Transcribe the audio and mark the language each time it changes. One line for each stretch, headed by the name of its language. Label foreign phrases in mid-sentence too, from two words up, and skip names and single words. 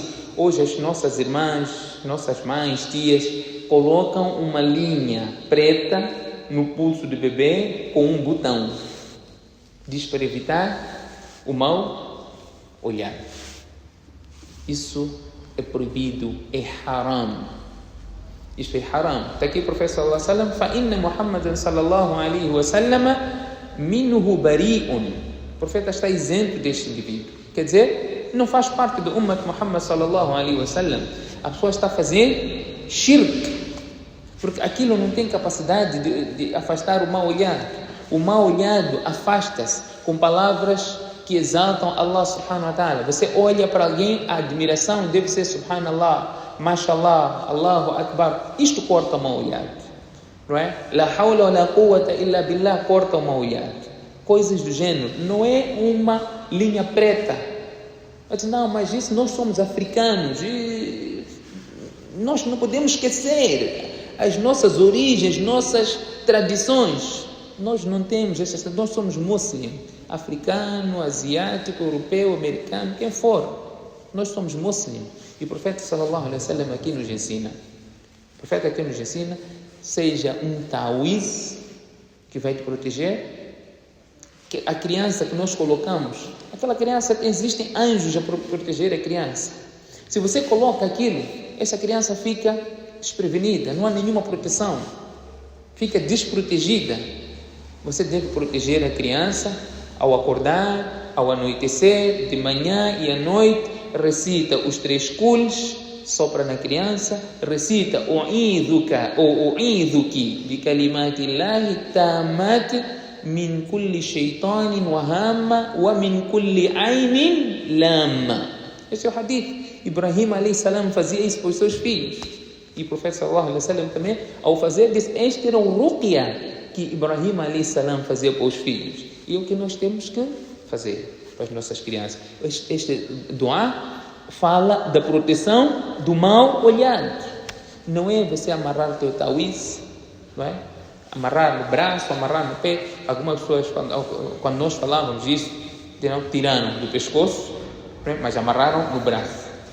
Portuguese: Hoje as nossas irmãs, nossas mães, tias, colocam uma linha preta no pulso do bebê com um botão. Diz para evitar o mal olhado. Isso é proibido, é haram. Isto é haram. Está aqui o profeta
Arabic: صلى الله عليه وسلم, فَإِنَّ مُحَمَّدًا صلى الله عليه وسلم منه بريء.
Portuguese: O profeta está isento deste indivíduo. Quer dizer, não faz parte do
Arabic: أمة محمد صلى الله عليه وسلم.
Portuguese: A pessoa está a fazer shirk, porque aquilo não tem capacidade de afastar o mal olhado. O mal olhado afasta-se com palavras que exaltam Allah
Arabic: سبحانه وتعالى.
Portuguese: Você olha para alguém, a admiração deve ser
Arabic: سبحان الله، ما شاء الله، الله أكبر.
Portuguese: Isto corta o mal olhado, não é?
Arabic: لا حول ولا قوة إلا بالله
Portuguese: corta o mal olhado. Coisas do gênero, não é uma linha preta. Mas não, mas isso nós somos africanos e nós não podemos esquecer as nossas origens, nossas tradições. Nós não temos essas, nós somos muçulmanos, africano, asiático, europeu, americano, quem for. Nós somos muçulmanos. E o profeta
Arabic: صلى الله عليه وسلم
Portuguese: aqui nos ensina. O profeta aqui nos ensina, seja um tawiz que vai te proteger. Que a criança que nós colocamos, aquela criança, existem anjos a proteger a criança. Se você coloca aquilo, essa criança fica desprevenida, não há nenhuma proteção, fica desprotegida. Você deve proteger a criança ao acordar, ao anoitecer, de manhã e à noite. Recita os 3 kuls, sopra na criança, recita
Arabic: أعيذك أو أعيذك بكلمات الله التامة من كل شيطان وهامة ومن كل عين لامة.
Portuguese: Esse é o hadith. Ibrahim
Arabic: عليه السلام
Portuguese: fazia isso para os seus filhos. E o profeta
Arabic: صلى الله عليه وسلم
Portuguese: também, ao fazer disso, este era o ruqya que Ibrahim
Arabic: عليه السلام
Portuguese: fazia para os filhos. E é o que nós temos que fazer para as nossas crianças. Este dua fala da proteção do mal olhado. Não é você amarrar o teu tawiz, não é? Amarrar no braço, amarrar no pé. Algumas pessoas, quando nós falávamos isso, tiraram do pescoço, mas amarraram no braço.